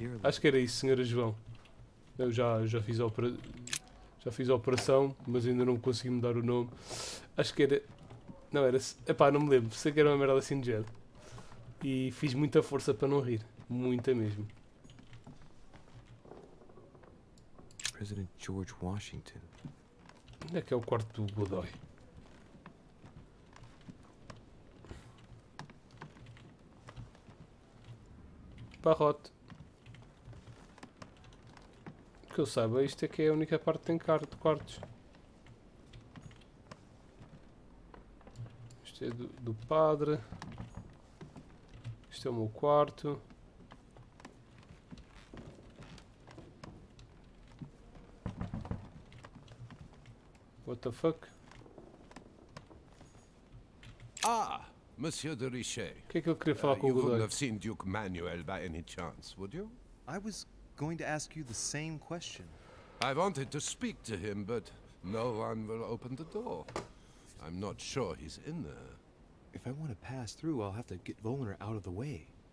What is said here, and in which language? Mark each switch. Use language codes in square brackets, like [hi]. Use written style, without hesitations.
[pt] Acho que era isso, Senhora João. Eu já fiz a operação, mas ainda não consegui mudar o nome. Acho que era... Não, era... Epá, não me lembro. Sei que era uma merda assim de género. E fiz muita força para não rir. Muita mesmo. [en] President George Washington. [pt] Onde é que é o quarto do Godoy? Barrote. Que eu saiba, isto é que é a única parte que tem quartos. Isto é do padre. Isto é o meu quarto. [en] What the fuck? Ah, Monsieur de Richet. [pt] O que é que eu queria falar com o [en] You wouldn't [pt] Godoy? [en] have seen Duke Manuel by any chance, would you? I was going to ask you the same question. I wanted to speak to him, but no one will open the door. I'm not sure he's in there. If I want to pass through, I'll have to get Volner out of the way.